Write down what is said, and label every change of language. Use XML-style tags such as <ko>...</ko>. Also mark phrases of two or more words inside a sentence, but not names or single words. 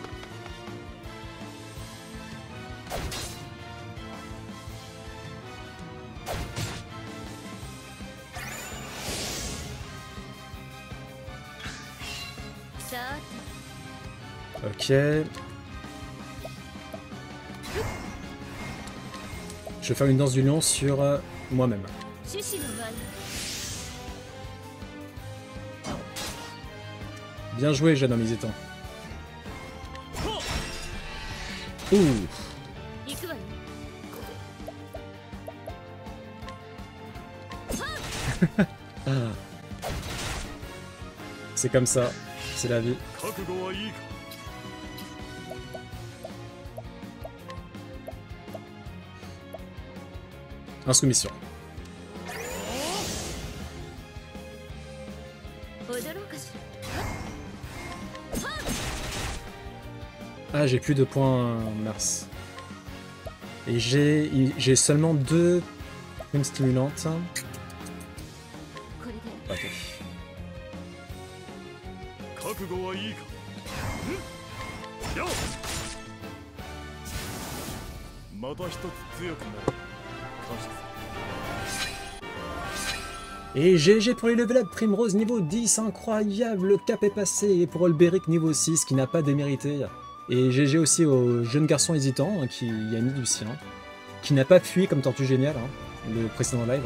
<fr>Ok. Je vais faire une danse du lion sur moi-même.</fr> <ja>獅子の舞</ja> <fr>Bien joué, jeune homme hésitant. Ouh.</fr> <ja>行くわよ</ja> <fr>C'est comme ça, c'est la vie.</fr> <ja>覚悟はいいか。</ja> <fr>Insoumission.</fr> <ja>踊ろうかし</ja> <fr>Ah, j'ai plus de points Mars. Et j'ai seulement 2 primes stimulantes.</fr> <ja>らこれで</ja> <fr>Ok.</fr> <ja>覚悟はいいか。よっ。また一つ強くなる。感謝する。</ja> <fr>Et GG pour les</fr> <en>level up,</en> <fr>Primrose niveau 10, incroyable, le cap est passé, et pour Olberic niveau 6 qui n'a pas démérité. Et GG aussi au jeune garçon hésitant hein, qui a mis du sien, qui n'a pas fui comme Tortue Géniale, hein, le précédent live.</fr>